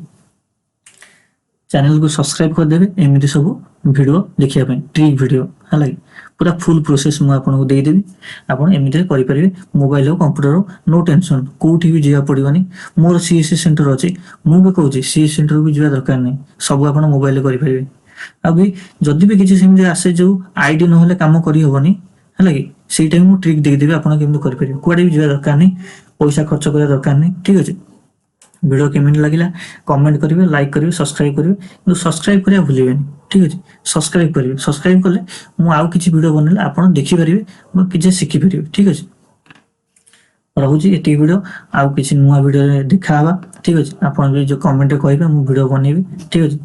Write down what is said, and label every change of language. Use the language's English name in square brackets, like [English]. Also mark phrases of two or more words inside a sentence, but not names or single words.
[Odia] ଚ୍ୟାନେଲକୁ ସବସ୍କ୍ରାଇବ୍ କରିଦେବେ ଏମିତି ସବୁ ଭିଡ଼ିଓ ଦେଖିବା ପାଇଁ, [English] trick video [Odia] ହେଲା କି, ପୁରା [English] full process [Odia] ମୁଁ ଆପଣଙ୍କୁ ଦେଇଦେବି। ଆପଣ ଏମିତିରେ କରିପାରିବେ, ମୋବାଇଲ ହଉ କମ୍ପ୍ୟୁଟର ହଉ, [English] no tension, [Odia] କେଉଁଠି ବି ଯିବାକୁ ପଡ଼ିବନି। ମୋର [English] CSC center [Odia] ଅଛି, ମୁଁ ବି କହୁଛି CSC ସେଣ୍ଟରକୁ ବି ଯିବା ଦରକାର ନାହିଁ, ସବୁ ଆପଣ ମୋବାଇଲରେ କରିପାରିବେ। ଆଉ ବି ଯଦି ବି କିଛି ସେମିତି ଆସେ ଯେଉଁ ID ନହେଲେ କାମ କରିହେବନି [Hindi] है कि [Odia] ସେଇଟା ମୁଁ ଟ୍ରିକ୍ ଦେଇଦେବି ଆପଣ କେମିତି କରିପାରିବେ। କୁଆଡ଼େ ବି ଯିବା ଦରକାର ନାହିଁ, ପଇସା ଖର୍ଚ୍ଚ କରିବା ଦରକାର ନାହିଁ। ଠିକ୍ ଅଛି, ভিডিও কেମିତି ଲାଗିଲା କମେଣ୍ଟ କରିବେ, ଲାଇକ୍ କରିବେ, ସବସ୍କ୍ରାଇବ୍ କରିବେ, କିନ୍ତୁ ସବସ୍କ୍ରାଇବ୍ କରିବା ଭୁଲିବେନି। ଠିକ୍ ଅଛି, ସବସ୍କ୍ରାଇବ୍ କରିବେ। ସବସ୍କ୍ରାଇବ୍ କଲେ ମୁଁ ଆଉ କିଛି ଭିଡ଼ିଓ ବନେଇଲେ ଆପଣ ଦେଖିପାରିବେ ବା କିଛି ଶିଖିପାରିବେ। ଠିକ୍ ଅଛି, ରହୁଛି ଏତିକି ଭିଡ଼ିଓ, ଆଉ କିଛି ନୂଆ ଭିଡ଼ିଓରେ ଦେଖାହେବା। ଠିକ୍ ଅଛି, ଆପଣ ବି ଯୋଉ କମେଣ୍ଟରେ କହିବେ ମୁଁ ଭିଡ଼ିଓ ବନେଇବି।